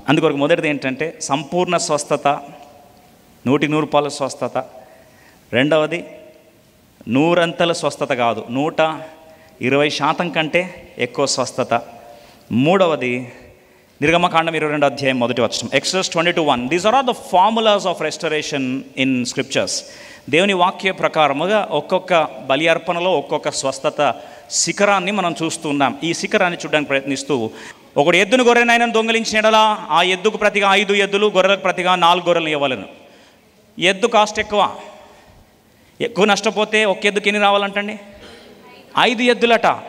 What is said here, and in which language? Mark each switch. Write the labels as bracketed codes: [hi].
[te] అందుకొరకు మొదటిది ఏంటంటే సంపూర్ణ స్వస్థత, 100% స్వస్థత. 2వది 100 స్వస్థత కాదు, 120% కంటే ఎక్కువ స్వస్థత. 3వది నిర్గమకాండం 22 అధ్యాయం 1వ వచనం. Exodus 22:1. [en] These are all the formulas of restoration in scriptures. [te] దేవుని వాక్య ప్రకారముగా ఒక్కొక్క బలి అర్పణలో ఒక్కొక్క స్వస్థత శిఖరాన్ని మనం చూస్తున్నాం. ఈ శిఖరాన్ని చూడడానికి ప్రయత్నిస్తూ ఒకడు ఎద్దును గొర్రెనైనా దొంగిలించిన యెడల ఆ ఎద్దుకు ప్రతిగా 5 ఎద్దులు, గొర్రెలకు ప్రతిగా 4 గొర్రెలు ఇవ్వాలను. ఎద్దు కాస్ట్ ఎక్కువ నష్టపోతే ఒక ఎద్దుకి ఎన్ని రావాలంటండి? 5 ఎద్దులట.